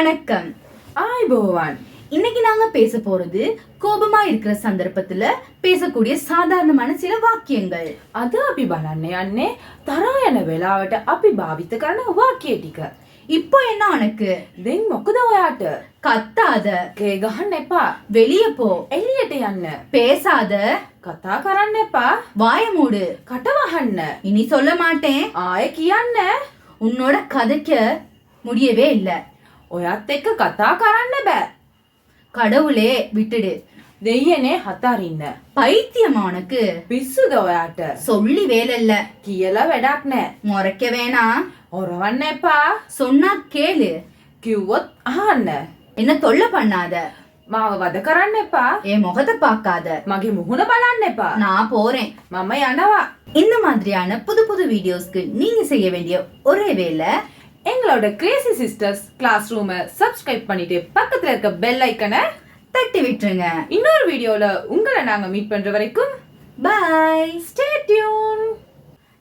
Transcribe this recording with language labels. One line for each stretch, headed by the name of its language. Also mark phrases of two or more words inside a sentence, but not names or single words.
Tamil: வணக்கம். போவான். இன்னைக்கு நாங்க பேச போறது கோபமா இருக்கிற சந்தர்ப்பத்துல பேசக்கூடிய சாதாரணமான சில வாக்கியங்கள்.
Sinhala: අද අපි බලන්න යන්නේ තරහා යන වෙලාවට අපි භාවිත කරන වාක්‍ය ටික.
Tamil: இப்போ என்ன உனக்கு?
Sinhala: දැන් මොකද ඔයාට?
Tamil: கத்தாத,
Sinhala: කේ ගහන්න එපා,
Tamil: வெளிய போ,
Sinhala: එළියට යන්න,
Tamil: பேசாத,
Sinhala: කතා කරන්න එපා,
Tamil: வாய மூடு,
Sinhala: කට වහන්න,
Tamil: இனி சொல்ல மாட்டேன்,
Sinhala: ආයෙ කියන්න,
Tamil: உன்னோட கதைக்க முடியவே இல்ல,
Sinhala: ඔයත් එක්ක කතා කරන්න බෑ,
Tamil: கடவுளே விட்டுடு,
Sinhala: දෙයියනේ හතරින්න,
Tamil: பைத்தியமா உனக்கு?
Sinhala: පිස්සුද ඔයාට?
Tamil: சொல்லி வேலை இல்ல,
Sinhala: කියලා වැඩක් නෑ,
Tamil: முறைக்க வேணாம்,
Sinhala: හොරවන්න එපා,
Tamil: சொன்னா கேளு,
Sinhala: කිව්වොත් අහන්න,
Tamil: என்ன தொல்லை பண்ணாத,
Sinhala: මාව වද කරන්න එපා,
Tamil: என் முகத்தை பார்க்காத,
Sinhala: මගේ මුහුණ බලන්න එපா,
Tamil: நான் போறேன்.
Sinhala: මම යනවා.
Tamil: இந்த மாதிரியான புது புது வீடியோஸ்க்கு நீங்க செய்ய வேண்டிய ஒரே வேலை, எங்களோட கிரேசி சிஸ்டர்ஸ் கிளாஸ் ரூமை சப்ஸ்கிரைப் பண்ணிட்டு பக்கத்துல இருக்க
English: bell icon
Tamil: தட்டி விட்டுருங்க. இன்னொரு வீடியோல உங்களை நாங்க மீட் பண்ற வரைக்கும் பாய்.
English: stay tuned.